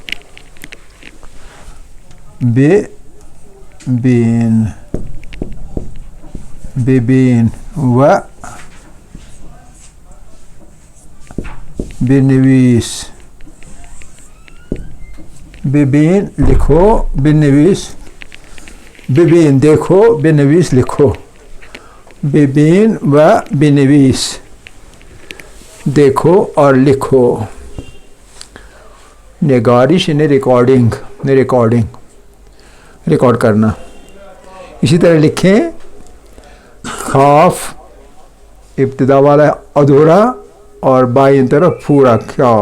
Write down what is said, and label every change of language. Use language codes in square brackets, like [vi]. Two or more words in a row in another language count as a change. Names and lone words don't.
[fa] ببین و بنویس. ببین [ur] لکھو، [fa] بنویس. ببین [ur] دیکھو، بنویس لکھو. [fa] ببین و بنویس [ur] دیکھو اور لکھو. نگارش یعنی ریکارڈنگ، ریکارڈ کرنا. اسی طرح لکھیں. خاف ابتدا والا ادھورا اور بائیں طرف پورا کاف.